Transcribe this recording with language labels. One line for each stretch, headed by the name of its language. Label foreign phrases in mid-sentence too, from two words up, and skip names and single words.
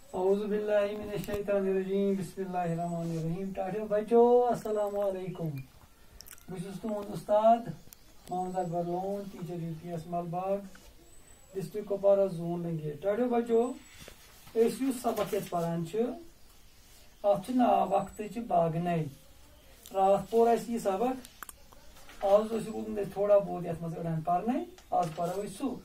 Arabic: اعوذ باللہ من الشیطان الرجیم بسم اللہ الرحمن الرحیم.
Kashmiri: ٹاٹھو بچو
Arabic: السلام علیکم.
Kashmiri: بہٕ تُہُنٛد استاد محمد اکبر لون, ٹیچر UPS ملباغ, ڈسٹرکٹ کپوارہ, زون لنگیر. ٹاٹھو بچو أسۍ یُس سبق ییٚتہِ پران چھِ اتھ چھُ ناو وقتٕچ باغنَے. راتھ پوٚر اَسہِ یہِ سبق, آز اوس روٗدمُت اَسہِ تھوڑا بہت یتھ منٛز أڑہن پرنے, آز پرو أسۍ سُہ.